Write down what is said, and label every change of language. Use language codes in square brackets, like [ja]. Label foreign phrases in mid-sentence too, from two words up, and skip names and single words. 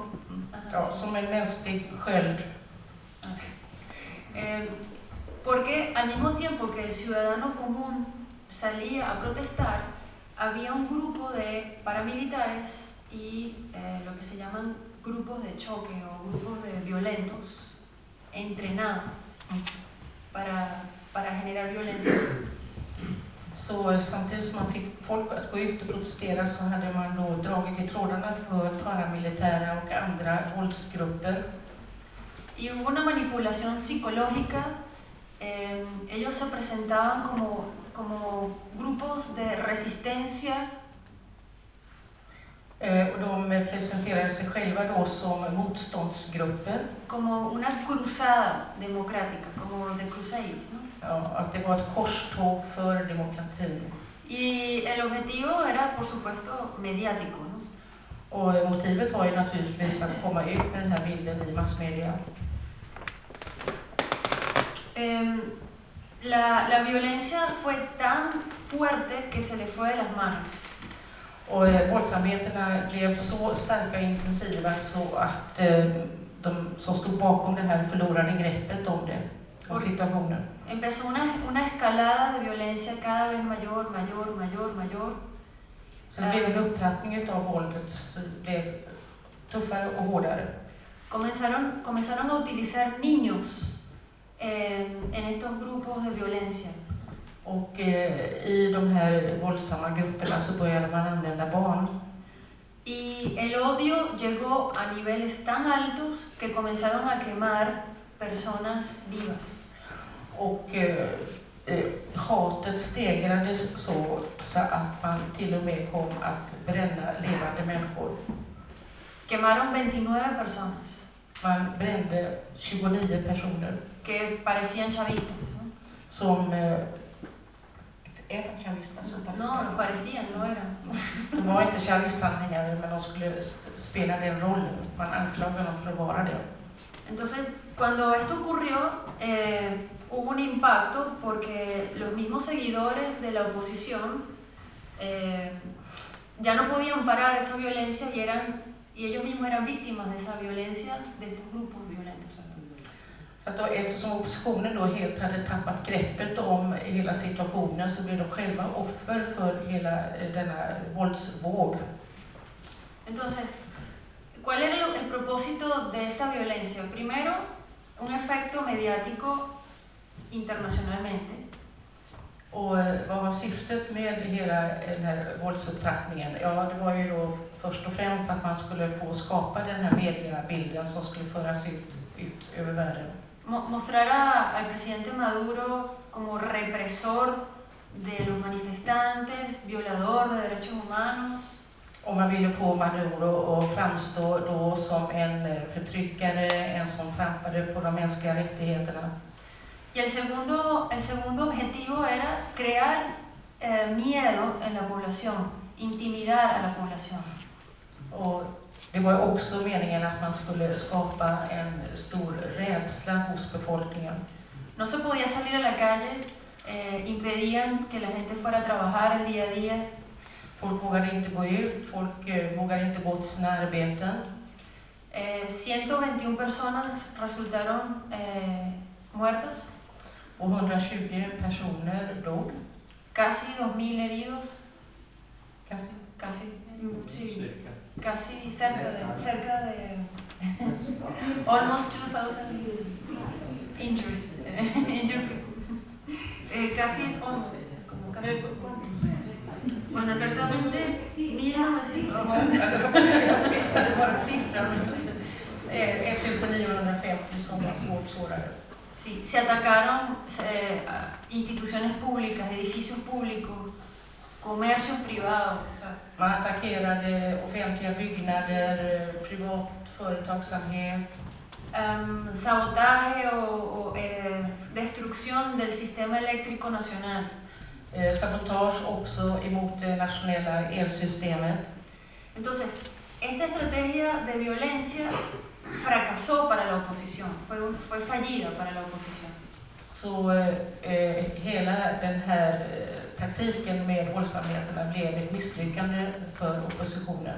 [sv] Ja, som en mänsklig sköld. [es] Porque al mismo tiempo que el ciudadano común salía a protestar, había un grupo de paramilitares y lo que se llaman grupos de choque o grupos de violentos entrenados para generar violencia. [sv] Så samtidigt som man fick folk att gå ut och protestera så hade man då dragit i trådarna för paramilitära och andra våldsgrupper. [es] Y hubo una manipulación psicológica. Ellos se presentaban como grupos de resistencia. [sv] Och de presenterade sig själva då som motståndsgrupper. [es] Como una cruzada democrática, como [en] the Crusades, [es] ¿no? [sv] Ja, att det var ett korståg för demokrati. [es] Y el objetivo era, por supuesto, mediático, ¿no? [sv] Och motivet var ju naturligtvis att komma ut med den här bilden i massmedia. [es] La violencia fue tan fuerte que se le fue de las manos. [sv] Och våldsamheterna blev så starka och intensiva så att de som stod bakom det här förlorade greppet om det, om situationen. [es] Empezó una escalada de violencia cada vez mayor. [sv] Så det blev en upptrappning utav våldet, så det blev tuffare och hårdare. [es] Comenzaron a utilizar niños en estos grupos de violencia. [sv] Och i de här våldsamma grupperna så började man använda barn. [es] Y el odio llegó a niveles tan altos que comenzaron a quemar personas vivas. [sv] Och hatet stegrades så att man till och med kom att bränna levande människor. [es] Quemaron 29 personas. [sv] Man brände 29 personer. [es] Que parecían chavistas, ¿no? [sv] Som eran chavistas. [es] No, parecían, no eran. [sv] De var inte chavistanhängare, men de skulle spela den rollen. Man anklagade dem för att vara det. [es] Entonces, cuando esto ocurrió, hubo un impacto porque los mismos seguidores de la oposición ya no podían parar esa violencia y ellos mismos eran víctimas de esa violencia de estos grupos violentos. [sv] Så att då, eftersom oppositionen då helt hade tappat greppet om hela situationen så blev de själva offer för hela denna våldsvåg. [es] Entonces, ¿cuál era el propósito de esta violencia? Primero, un efecto mediático internacionalmente. [sv] Och vad var syftet med hela den här våldsupptrappningen? Ja, det var ju då först och främst att man skulle få skapa den här mediebilden som skulle föras ut över världen. [es] Mostrar al presidente Maduro como represor de los manifestantes, violador de derechos humanos. [sv] Och man ville få Maduro att framstå då som en förtryckare, en som trampade på de mänskliga rättigheterna. [es] Y el segundo objetivo era crear miedo en la población, intimidar a la población. [sv] Och det var också meningen att man skulle skapa en stor rädsla hos befolkningen. [es] No se podía salir a la calle, impedían que la gente fuera a trabajar el día a día. [sv] Folk vågade inte gå ut, folk vågade inte gå till sina arbeten. [es] 121 personas resultaron muertas. [sv] och 120 personer dog. [es] Casi 2.000 heridos. Casi. Sí, casi cerca de [en] almost 2,000 injuries. [es] Casi es almost. Bueno, exactamente 1950. [sv] Det var siffran 1950 som var svårt sårade. [es] Sí, se atacaron instituciones públicas, edificios públicos, comercios privados. O sea, [sv] Man attackerade offentliga byggnader, privat företagsamhet. [es] Sabotaje o destrucción del sistema eléctrico nacional. [sv] Sabotage också emot det nationella elsystemet. [es] Entonces, esta estrategia de violencia fracasó para la oposición, fue fallida para la oposición. [sv] Så hela den här taktiken med våldsamheterna blev ett misslyckande för oppositionen.